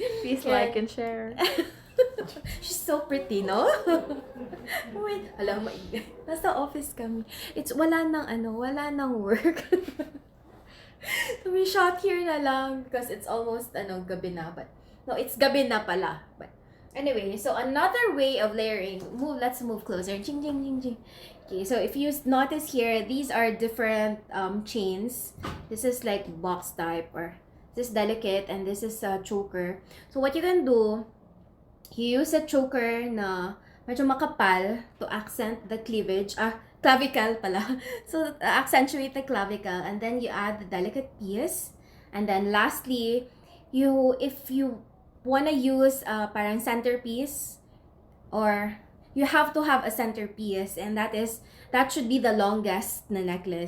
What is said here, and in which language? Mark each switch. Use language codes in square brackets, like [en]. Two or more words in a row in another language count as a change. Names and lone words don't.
[en] Please like and share. She's so pretty, no? [tl] Wait, alam mo, nasa office kami. [en] It's [tl] wala nang [en] work. So we shot here [tl] na lang [en] because it's almost [tl] gabi na, [en] but no, it's [tl] gabi na pala. [en] But anyway, so another way of layering, let's move closer. Jing jing jing jing. Okay, so if you notice here, these are different chains. This is like box type, or this is delicate, and this is a choker. So what you can do, you use a choker [tl] na medyo makapal [en] to accent the cleavage. Clavicle pala. So accentuate the clavicle, and then you add the delicate piece. And then lastly, if you wanna use parang centerpiece, or you have to have a centerpiece, and that should be the longest na necklace.